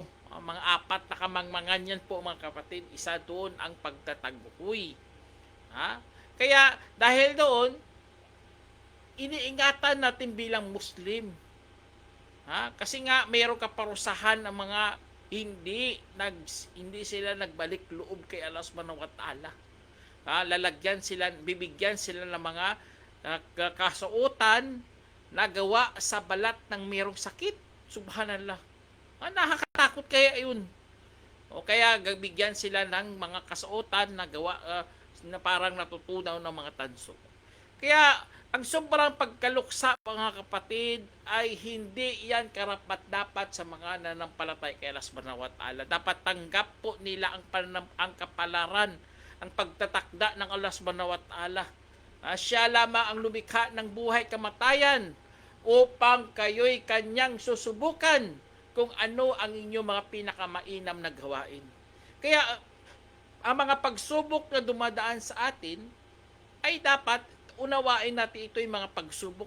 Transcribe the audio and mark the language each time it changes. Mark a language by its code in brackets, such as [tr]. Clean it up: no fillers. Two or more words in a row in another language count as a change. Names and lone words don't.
[tl] Mga 4 na kamangmangan yan po mga kapatid. Isa doon ang pagtataguhoy. Kaya dahil doon, iniingatan natin bilang Muslim. Kasi nga mayroong kaparusahan ng mga hindi sila nagbalik loob kay [ar] الله سبحانه وتعالى. [tl] Bibigyan sila ng mga kasuotan na gawa sa balat ng mayroong sakit. Subhanallah. Nakakatakot kaya yun. O kaya bibigyan sila ng mga kasuotan na gawa na parang natutunaw ng mga tanso. Kaya ang sobrang pagkaluksa mga kapatid ay hindi yan karapat-dapat sa mga nanampalatay kay [ar] الله سبحانه وتعالى. [tl] Dapat tanggap po nila ang kapalaran, ang pagtatakda ng [ar] الله سبحانه وتعالى. [tl] Siya lamang ang lumikha ng buhay kamatayan upang kayo'y kanyang susubukan kung ano ang inyong mga pinakamainam na gawain. Kaya ang mga pagsubok na dumadaan sa atin ay dapat unawain natin ito yung mga pagsubok.